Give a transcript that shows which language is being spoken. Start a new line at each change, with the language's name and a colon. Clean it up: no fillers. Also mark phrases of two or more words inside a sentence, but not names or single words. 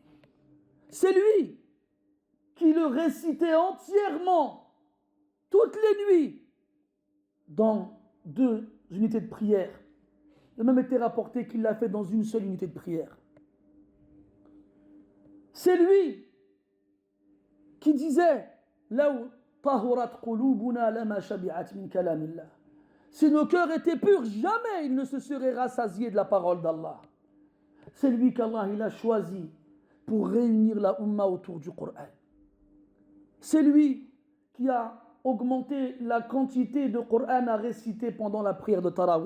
French: C'est lui qui le récitait entièrement toutes les nuits dans 2 unités de prière. Il a même été rapporté qu'il l'a fait dans une seule unité de prière. C'est lui qui disait
Arabic: لو طهرت قلوبنا لما شبعت من كلام الله.
French: Si nos cœurs étaient purs, jamais ils ne se seraient rassasiés de la parole d'Allah. C'est lui qu'Allah il a choisi pour réunir la Ummah autour du Coran. C'est lui qui a augmenté la quantité de Coran à réciter pendant la prière de Tarawih.